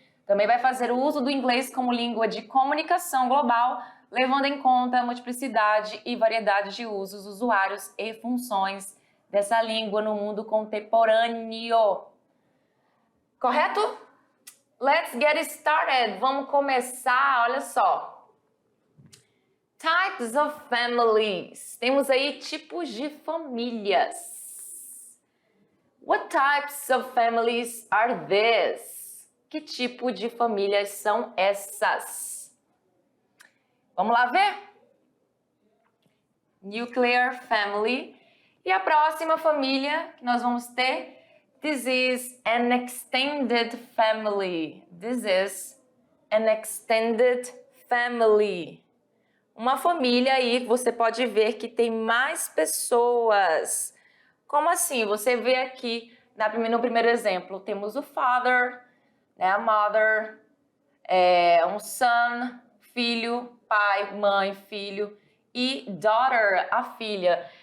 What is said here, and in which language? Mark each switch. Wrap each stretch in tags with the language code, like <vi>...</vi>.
<pt>Também vai fazer o uso do inglês como língua de comunicação global, levando em conta a multiplicidade e variedade de usos, usuários e funções dessa língua no mundo contemporâneo. Correto?</pt> <en>Let's get started.</en> <pt>Vamos começar, olha só.</pt> <en>Types of families.</en> <pt>Temos aí tipos de famílias.</pt> <en>What types of families are these?</en> <pt>Que tipo de famílias são essas? Vamos lá ver?</pt> <en>Nuclear family.</en> <pt>E a próxima família que nós vamos ter,</pt> <en>this is an extended family. This is an extended family.</en> <pt>Uma família aí, você pode ver que tem mais pessoas. Como assim? Você vê aqui no primeiro exemplo, temos o father, né, a mother, um son, filho, pai, mãe, filho e daughter, a filha.</pt>